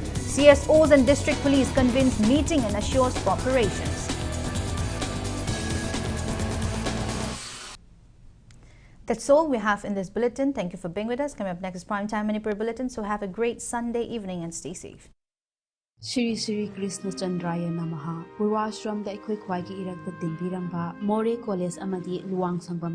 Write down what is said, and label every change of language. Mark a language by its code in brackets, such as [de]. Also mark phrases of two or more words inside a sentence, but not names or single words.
[en] CSOs and district police convenes meeting and assures cooperation. That's all we have in this bulletin. Thank you for being with us. Coming up next is Primetime Manipur Bulletin. So have a great Sunday evening and stay safe. [sa] श्री श्री कृष्ण चन्द्राय नमः. [mni] Purvashram da ikhoi khwai ki irak da dinbiramba More College amadi Luang Sangbam